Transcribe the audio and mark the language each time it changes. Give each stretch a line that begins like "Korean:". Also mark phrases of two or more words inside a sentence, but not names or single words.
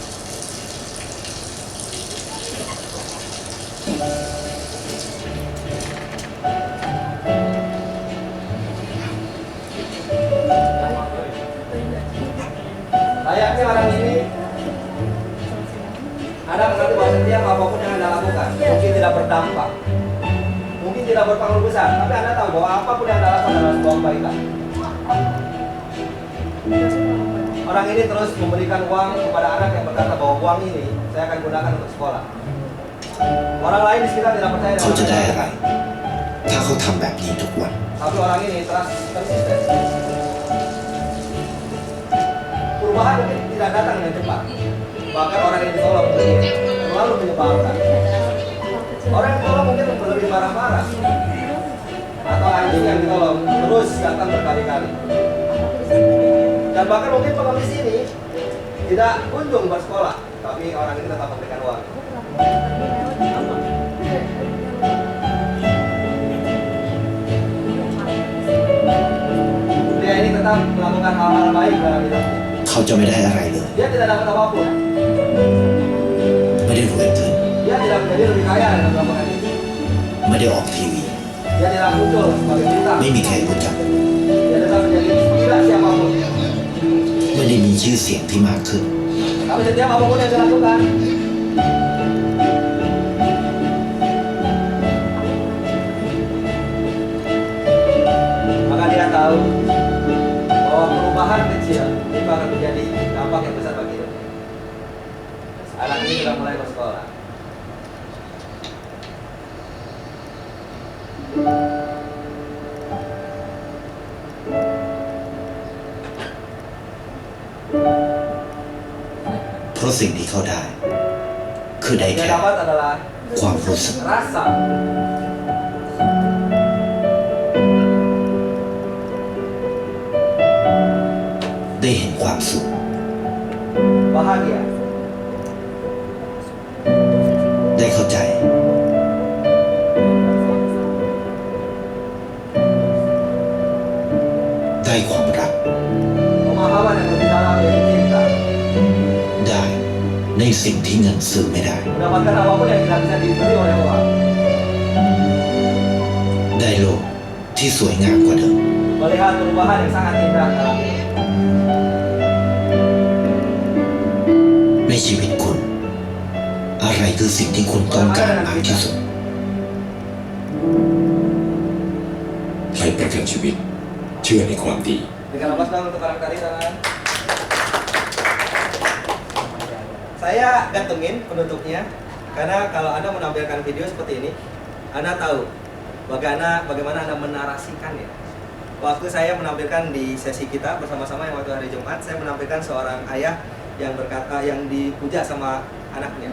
Indonesian: Layaknya orang ini, Anda mengerti bahwa setiap apapun yang Anda lakukan mungkin tidak berdampak, mungkin tidak berpengaruh besar, tapi Anda tahu bahwa apapun yang Anda lakukan adalah sebuah kebaikan. Orang ini terus memberikan uang kepada anak yang berkata bahwa uang ini saya akan gunakan untuk sekolah. Orang lain di sekitar tidak percaya
Thai: เขาจะได้
Indonesian: dengan
Thai: อะไร ถ้าเขาทำแบบนี้ทุกวัน
Indonesian: tapi orang ini terus konsisten. Perubahan mungkin tidak datang dengan cepat. Bahkan orang yang ditolong mungkin terlalu menyebalkan. Orang yang ditolong mungkin lebih marah-marah. Atau anjing yang ditolong terus datang berkali-kali. Dan bahkan mungkin pengemis ini tidak kunjung bersekolah, tapi orang ini tetap memberikan uang. Dia ini tetap melakukan hal-hal baik dalam hidupnya.
Thai: เขาจะไม่ได้อะไรเลย
Indonesian: Dia tidak dapat apapun.
Thai: ไม่ได้รวยขึ้น
Indonesian: Dia tidak menjadi lebih kaya dengan melakukan ini.
Thai: ไม่ได้ออกทีวี
Indonesian: Dia tidak muncul sebagai bintang.
Thai: ไม่มีใครรู้จัก
Indonesian: Dia tetap menjadi tidak siapapun.
Thai: ไม่ได้มีชื่อเสียงที่มากขึ้น
Indonesian: Tapi setiap apapun yang dilakukan, maka dia tahu bahwa perubahan kecil itu akan menjadi dampak yang besar bagi hidupnya. Anak ini sudah mulai bersekolah.
Thai: เพราะสิ่งที่เขาได้ คือได้
Indonesian: Yang
Thai: แค่
Indonesian: dia dapat adalah
Thai: ความรู้สึก
Indonesian: rasa.
Thai: ได้เห็นความสุข
Indonesian: Bahagia.
Thai: ได้เข้าใจ ได้ความรัก
Indonesian: Pemahaman yang lebih dalam dari cinta.
Thai: ได้ในสิ่งที่เงินซื้อไม่ได้
Indonesian: Mendapatkan apapun yang tidak bisa dibeli oleh uang.
Thai: ได้โลกที่สวยงามกว่าเดิม
Indonesian: Melihat perubahan yang sangat indah dalam ini.
Thai: ในชีวิตคุณ อะไรคือสิ่งที่คุณต้องการมากที่สุด ให้ประกันชีวิต เชื่อในความดี
Indonesian: Berikan aplaus dong untuk orang tadi, teman. Saya gantungin penutupnya, karena kalau Anda menampilkan video seperti ini, Anda tahu bagaimana Anda menarasikannya. Waktu saya menampilkan di sesi kita bersama-sama yang waktu hari Jumat, saya menampilkan seorang ayah yang berkata, yang dipuja sama anaknya.